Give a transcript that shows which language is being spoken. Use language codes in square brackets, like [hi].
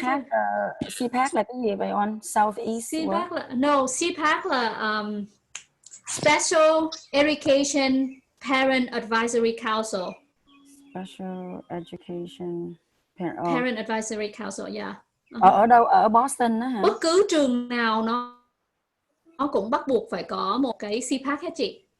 [vi] CPAC, CPAC là cái gì vậy on? [en] Southeast what? CPAC là Special Education Parent Advisory Council. Special Education Parent Advisory Council, yeah. [vi] Ở đâu? Ở Boston đó hả? Bất cứ trường nào nó cũng bắt buộc phải có một cái CPAC hết chị.